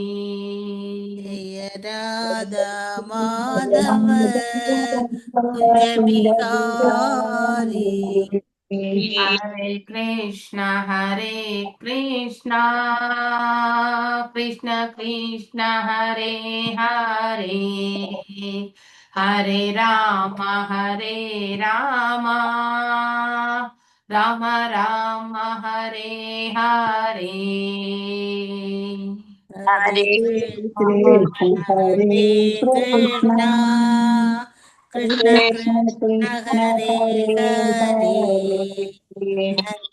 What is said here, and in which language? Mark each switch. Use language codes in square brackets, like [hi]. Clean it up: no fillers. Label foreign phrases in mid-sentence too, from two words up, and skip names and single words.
[hi] जय राधा माधव कुञ्ज बिहारी. [sa] हरे कृष्ण हरे कृष्ण कृष्ण कृष्ण हरे हरे. हरे राम राम राम हरे हरे. हरे कृष्ण हरे कृष्ण कृष्ण कृष्ण हरे हरे.